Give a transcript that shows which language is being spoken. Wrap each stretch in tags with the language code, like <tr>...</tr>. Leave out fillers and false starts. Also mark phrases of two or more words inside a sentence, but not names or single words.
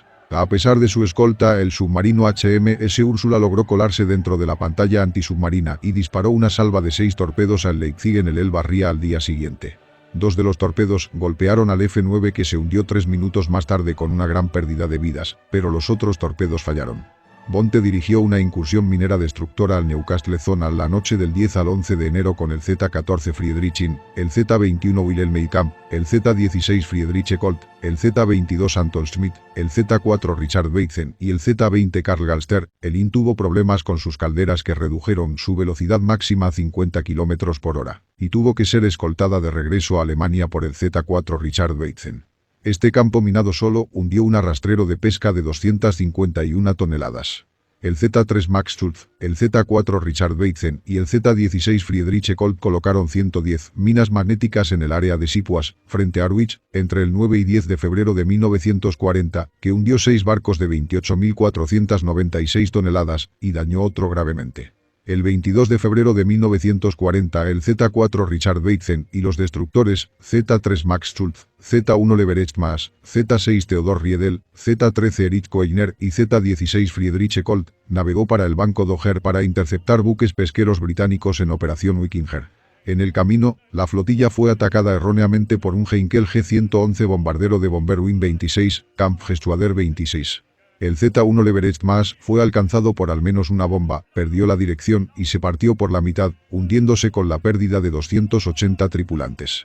<es>A pesar de su escolta, el submarino HMS Úrsula logró colarse dentro de la pantalla antisubmarina y disparó una salva de 6 torpedos al Leipzig en el Elba Ría al día siguiente. 2 de los torpedos golpearon al F-9, que se hundió 3 minutos más tarde con una gran pérdida de vidas, pero los otros torpedos fallaron. Bonte dirigió una incursión minera destructora al Newcastle Zona la noche del 10 al 11 de enero con el Z-14 Friedrich, el Z-21 Wilhelm, el Z-16 Friedrich Colt, el Z-22 Anton Schmidt, el Z-4 Richard Beitzen y el Z-20 Karl Galster. El IN tuvo problemas con sus calderas que redujeron su velocidad máxima a 50 km/h, y tuvo que ser escoltada de regreso a Alemania por el Z-4 Richard Beitzen. Este campo minado solo hundió un arrastrero de pesca de 251 toneladas. El Z-3 Max Schultz, el Z-4 Richard Beitzen y el Z-16 Friedrich Colt colocaron 110 minas magnéticas en el área de Sipuas, frente a Harwich, entre el 9 y 10 de febrero de 1940, que hundió 6 barcos de 28.496 toneladas y dañó otro gravemente. El 22 de febrero de 1940 el Z-4 Richard Beitzen y los destructores Z-3 Max Schultz, Z-1 Leverett Maas, Z-6 Theodor Riedel, Z-13 Erich Koechner y Z-16 Friedrich Colt navegó para el Banco Dogger para interceptar buques pesqueros británicos en Operación Wikinger. En el camino, la flotilla fue atacada erróneamente por un Heinkel G-111 bombardero de Bomberwing 26, Kampfgeschwader 26. El Z-1 Leverett Maas fue alcanzado por al menos una bomba, perdió la dirección y se partió por la mitad, hundiéndose con la pérdida de 280 tripulantes.</es>